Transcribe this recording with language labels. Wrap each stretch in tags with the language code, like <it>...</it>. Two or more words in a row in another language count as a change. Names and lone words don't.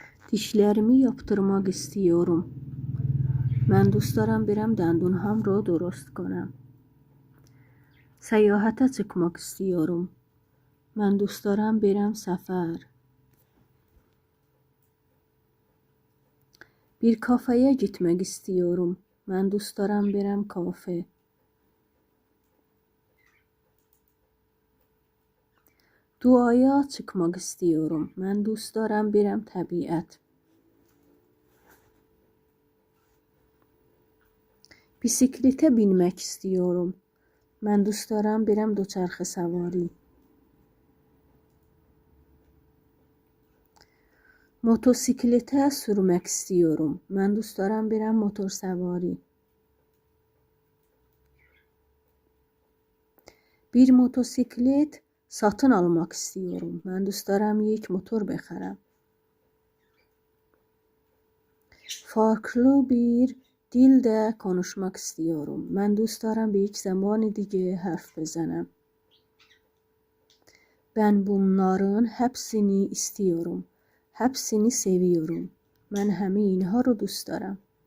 <tr>Dişlerimi yaptırmak istiyorum.</tr> <fa>من دوست دارم برم دندونهام رو درست کنم.</fa> <tr>Seyahate çıkmak istiyorum.</tr> <fa>من دوست دارم برم سفر.</fa> <tr>Bir kafeye gitmek istiyorum.</tr> <fa>من دوست دارم برم kafe.</fa> <tr>Doğaya çıkmak istiyorum.</tr> <fa>من دوست دارم برم طبیعت.</fa> <tr>Bisiklete binmek istiyorum.</tr> <fa>من دوست دارم برم دوچرخه سواری.</fa> <tr>Motosiklete sürmek istiyorum.</tr> <fa>من دوست دارم برم موتور سواری.</fa> <tr>Bir motosiklet satın almak istiyorum.</tr> <fa>من دوست دارم یک motor بخرم.</fa> <tr>Farklı bir dilde konuşmak istiyorum.</tr> <fa>من دوست دارم bir زبان دیگه حرف بزنم.</fa> <tr>Ben bunların hepsini istiyorum. Hepsini seviyorum.</tr> <fa>من همه اینها رو دوست دارم.</fa>